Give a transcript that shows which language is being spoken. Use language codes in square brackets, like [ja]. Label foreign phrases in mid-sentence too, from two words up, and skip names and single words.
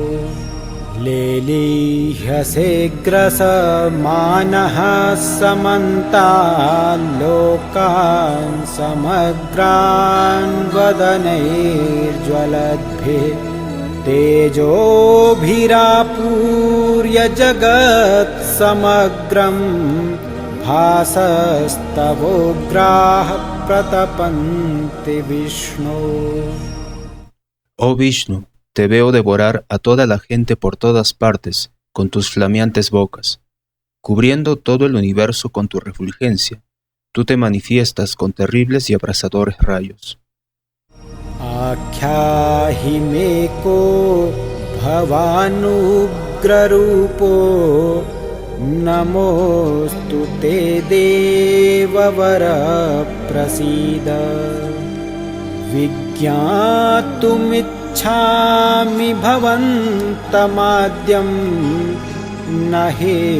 [sa] लेलीह्यसेग्रसमानः समन्ताल्लोकान् समग्रान् वदनैर्ज्वलद्भिः तेजोभिरापूर्य जगत्समग्रं भासस्तवोग्राः प्रतपन्ति विष्णो। [es] Oh Vishnu, te veo devorar a toda la gente por todas partes con tus flameantes bocas. Cubriendo todo el universo con tu refulgencia, tú te manifiestas con terribles y abrasadores rayos. [sa] आख्याहि मे को भवानुग्ररूपो नमोऽस्तु ते देववर प्रसीद विज्ञातुमिच्छामि भवन्तमाद्यं न हि